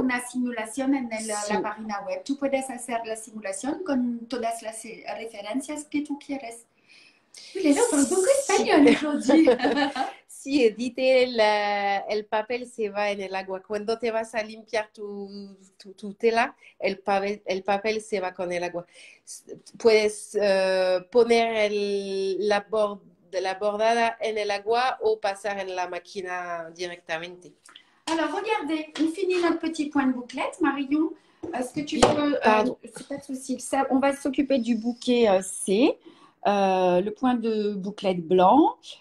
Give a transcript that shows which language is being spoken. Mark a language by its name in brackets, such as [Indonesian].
[Spanish] una simulación en la página web. Tú puedes hacer la simulación con todas las referencias que tú quieres. [French] Les gens parlent beaucoup espagnol aujourd'hui. [Spanish] Sí, dice el papel se va en el agua. Cuando te vas a limpiar tu tela, el papel se va con el agua. Puedes poner la bordada en el agua o pasar en la máquina directamente. [French] Alors, regardez, on finit notre petit point de bouclette. Marion, est-ce que tu peux... Pardon. C'est pas de souci. Ça, on va s'occuper du bouquet C, le point de bouclette blanc.